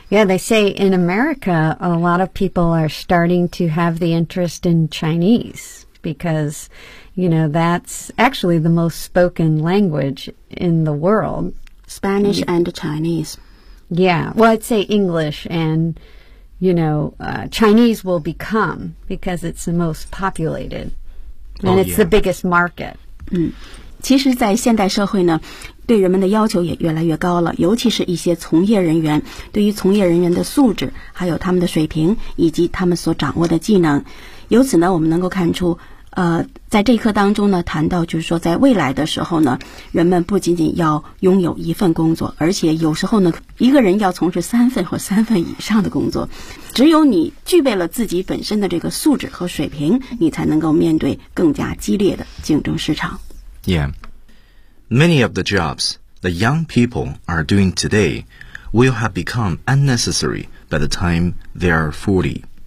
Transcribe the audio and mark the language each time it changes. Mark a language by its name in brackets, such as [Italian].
[English] Yeah, they say in America, a lot of people are starting to have the interest in Chinese because, you know, that's actually the most spoken language in the world. Spanish and Chinese. Yeah, well, I'd say English and, you know, Chinese will become because it's the most populated. And it's the biggest market. [Chinese] 其实在现代社会呢对人们的要求也越来越高了尤其是一些从业人员对于从业人员的素质还有他们的水平以及他们所掌握的技能由此呢我们能够看出在这一课当中呢谈到就是说在未来的时候呢人们不仅仅要拥有一份工作而且有时候呢一个人要从事三份或三份以上的工作只有你具备了自己本身的这个素质和水平你才能够面对更加激烈的竞争市场 [English] Yeah, many of the jobs that young people are doing today will have become unnecessary by the time they are 40.